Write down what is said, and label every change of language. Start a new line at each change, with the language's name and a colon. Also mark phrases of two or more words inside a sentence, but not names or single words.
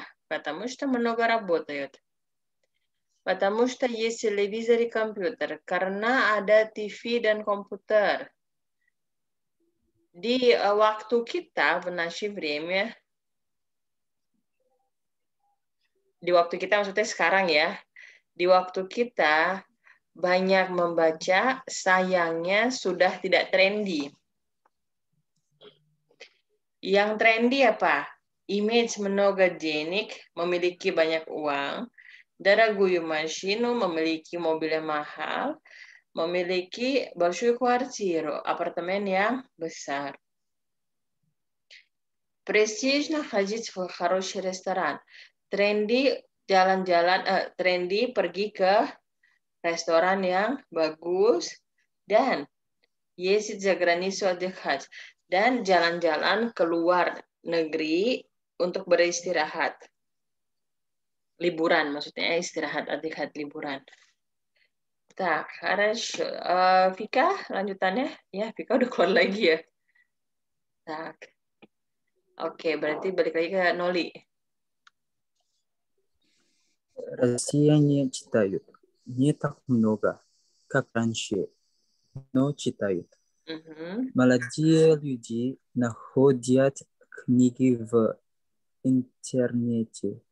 Russian: Потому что много работают. Потому что есть телевизор и компьютер.
Indonesian: Karena ada TV dan komputer. Di waktu kita,
Russian: в наше время,
Indonesian: di waktu kita maksudnya sekarang ya, di waktu kita banyak membaca, sayangnya sudah tidak trendy. Yang trendy apa?
Russian: Image много денег,
Indonesian: memiliki banyak uang,
Russian: дорогую машину,
Indonesian: memiliki mobil yang mahal, memiliki
Russian: большую квартиру,
Indonesian: apartemen yang besar.
Russian: Престижно ходить в хороший ресторан.
Indonesian: Trendy jalan-jalan, trendy pergi ke restoran yang bagus, dan
Russian: ездить за границу отдыхать,
Indonesian: dan jalan-jalan keluar negeri untuk beristirahat. Liburan maksudnya, istirahat, отдыхать, liburan.
Russian: Так, хорошо. Vika, lanjutannya?
Indonesian: Ya, Vika udah keluar lagi ya. Tak. Oke, berarti balik lagi ke Noli.
Russian: Россияне читают не так много, как раньше, но читают. Молодые люди находят книги в интернете.